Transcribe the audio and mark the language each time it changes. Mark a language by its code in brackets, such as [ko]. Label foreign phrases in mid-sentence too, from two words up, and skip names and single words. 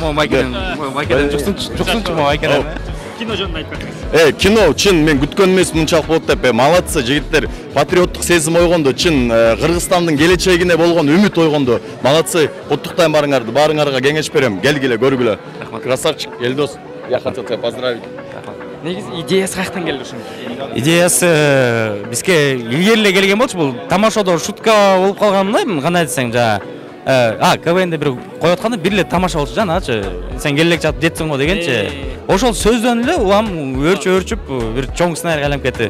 [ky] Майкеден жуксунчу Майкеден. Кино жөнүндө айтып бериңиз. Кино чын мен күткөн эмес мынчалык болот деп. Молодцы жигиттер. Патриоттук сезим ойгондо, чын Кыргызстандын келечегине болгон үмүт ойгондо. Молодцы. Куттуктайм барыңарды. Барыңарга кеңеш берем. Келгиле, көргүлө. Красавчик, Элдос. [ru] Я хотел тебя поздравить. [ky] Негизи идеясы каяктан келди ушун? Идеясы бизге илгери эле келген болчу. Бул тамашодо шутка болуп калган мындай, кандай десең жана КВНде бир коюп атканда бир эле тамаша болчу жаначы. Сен келек жатып жетсиң го дегенчи. Ошол сөздөн эле улам өрчүп бир чоң сценарийге айланып кетти.